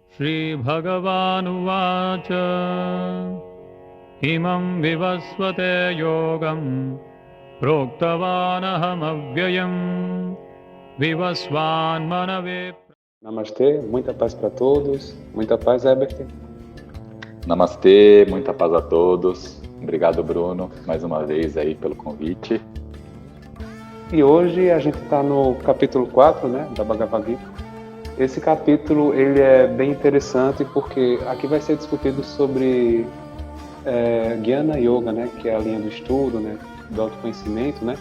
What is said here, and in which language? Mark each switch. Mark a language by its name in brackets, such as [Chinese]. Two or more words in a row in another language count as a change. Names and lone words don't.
[Sanskrit] Shri Bhagavanuvacha Imam Vivasvate Yogam Proktavanaham Avyayam Vivasvan Manave. [Portuguese] Namastê, muita paz para todos. Muita paz, Herbert. Namastê, muita paz a todos. Obrigado, Bruno, mais uma vez aí pelo convite. E hoje a gente está no capítulo 4, né, da Bhagavad Gita. Esse capítulo ele é bem interessante porque aqui vai ser discutido sobre Jnana Yoga, né, que é a linha do estudo, né, do autoconhecimento, né.